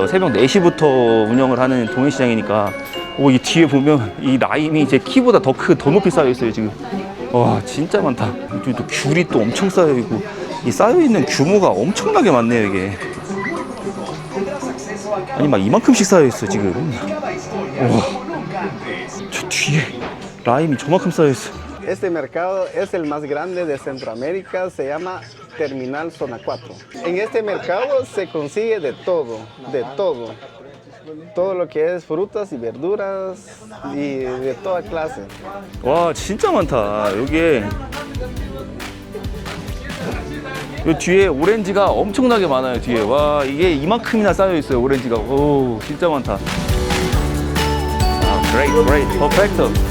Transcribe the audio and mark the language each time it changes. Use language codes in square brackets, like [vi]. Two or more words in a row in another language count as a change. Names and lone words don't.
[ko] 새벽 4시부터 운영을 하는 도매시장이니까. 이 뒤에 보면 이 라임이 제 키보다 더 높이 쌓여있어요, 지금. 와, 진짜 많다. 이쪽에 또 귤이 또 엄청 쌓여있고, 이 쌓여있는 규모가 엄청나게 많네요, 이게. 아니, 막 이만큼씩 쌓여있어, 지금. 와, 저 뒤에 라임이 저만큼 쌓여있어. [es] Este mercado es el más grande de Centroamérica, se llama Terminal Zona 4. En este mercado se consigue de todo, de todo. Todo lo que es frutas y verduras y de toda clase. [ko] 와, 진짜 많다. 여기에 이 뒤에 오렌지가 엄청나게 많아요, 뒤에. 와, 이게 이만큼이나 쌓여있어요, 오렌지가. 오, 진짜 많다. 아, great, perfecto.